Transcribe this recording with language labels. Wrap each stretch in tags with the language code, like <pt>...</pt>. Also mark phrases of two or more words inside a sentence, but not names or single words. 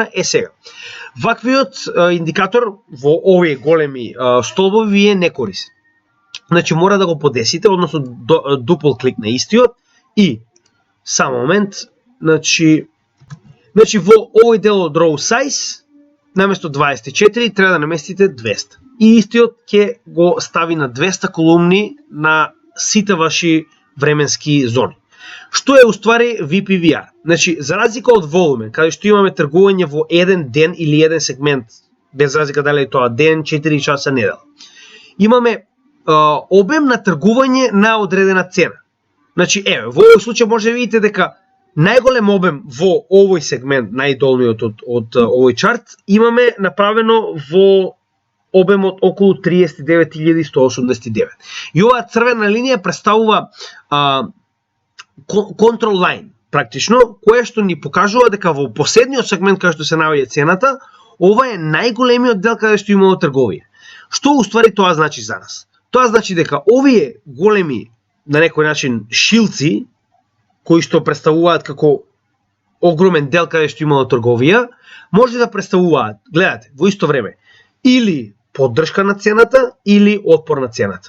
<mk>Сега. Ваквиот индикатор во овие големи столбови ви е некорисен. Значи, мора да го подесите, односно дупл клик на истиот и само момент, значи во овој дел од</mk> <en>row size</en> <mk>наместо 24 треба да наместите 200. И истиот ќе го стави на 200 колумни на сите ваши временски зони. Што е уствари VPVR? Значи, за разлика од волумен, каде што имаме тргување во еден ден или еден сегмент, без разлика дали е тоа ден, 4 часа, недела, имаме обем на тргување на одредена цена. Значи, во овој случај може да видите дека најголем обем во овој сегмент, најдолниот од овој чарт, имаме направено во обемот околу 39.189. И оваа црвена линија представува</mk> <en>control line,</en> <mk>практично, кое што ни покажува дека во последниот сегмент каде што се наоѓа цената, ова е најголемиот дел каде што имало трговија. Што уствари тоа значи за нас? Тоа значи дека овие големи, на некој начин, шилци, кои што представуваат како огромен дел каде што имало трговија, може да представуваат, гледате, во исто време, или поддршка на цената, или отпор на цената.</mk>